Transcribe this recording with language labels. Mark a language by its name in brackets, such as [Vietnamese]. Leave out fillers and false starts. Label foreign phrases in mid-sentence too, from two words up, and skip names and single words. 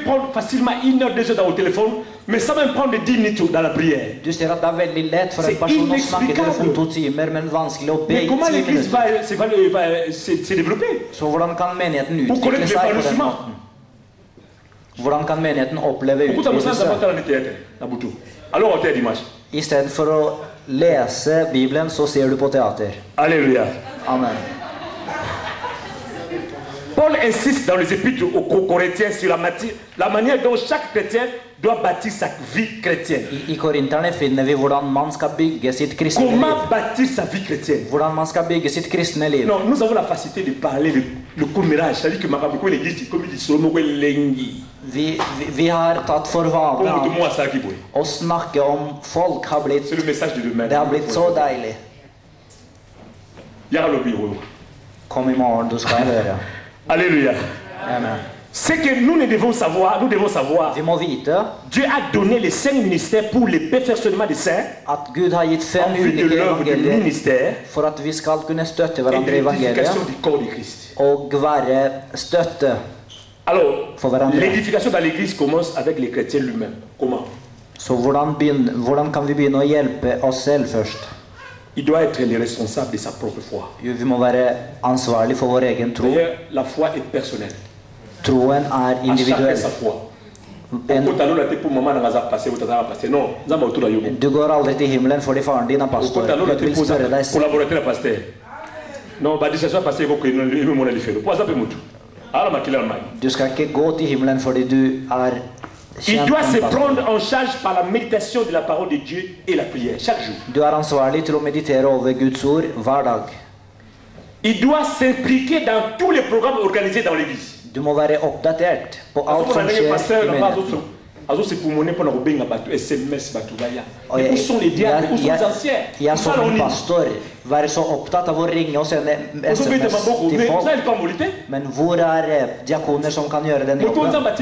[Norwegian] Du ser at det er veldig lett for en person å snakke i telefon 2 timer, men vanskelig å be i 10 minutter. Så hvordan kan menigheten utvikle seg på den måten? Hvordan kan menigheten oppleve utvidelse? I stedet for å lese Bibelen, så ser du på teater. [French] Alléluia. Amen. Paul insiste dans les épîtres aux Corinthiens sur la manière dont chaque chrétien doit bâtir sa vie chrétienne. [Norwegian] I Korinterne finner vi hvordan man skal bygge sitt kristne liv. [French] Comment bâtir sa vie chrétienne? [Norwegian] Hvordan man skal bygge sitt kristne liv. [French] Non, nous avons la facilité de parler le commérage, c'est-à-dire que Makaboko l'église comme il dit Solomo lengi. [Norwegian] Vi har tatt for vane å snakke om folk har blitt. [French] C'est le message de demain. [Norwegian] Det har blitt så deilig. Kom i morgen, du skal høre. [French] Alléluia. Amen. C'est que nous devons savoir, [Norwegian] vi må vite [French] Dieu a donné les 5 ministères pour le perfectionnement des saints, [Norwegian] at Gud har gitt 5 ulike evangelier for at vi skal kunne støtte hverandre i evangeliet og være støtte for hverandre. [French] L'édification dans l'église commence avec les chrétiens lui-même. Comment? [Norwegian] Så hvordan kan vi begynne å hjelpe oss selv først? [French] Il doit être le responsable de sa propre foi. [Norwegian] Vi må være ansvarlig for vår egen tro. [French] La foi est personnelle. [Norwegian] Troen er individuell. Du går aldri til himmelen fordi faren din er pastor. Gud vil spørre deg selv. Du skal ikke gå til himmelen fordi du er [French] Il doit se prendre en charge par la méditation de la parole de Dieu et la prière chaque jour. [Norwegian] Du er ansvarlig til å meditere over Guds ord hver dag. [French] Il doit s'impliquer dans tous les programmes organisés dans l'église. [Norwegian] Du må være oppdatert på alt som skjer i menigheten. Jeg som en pastor være så opptatt av å ringe og sende SMS til folk. Men hvor er diakoner som kan gjøre den jobben?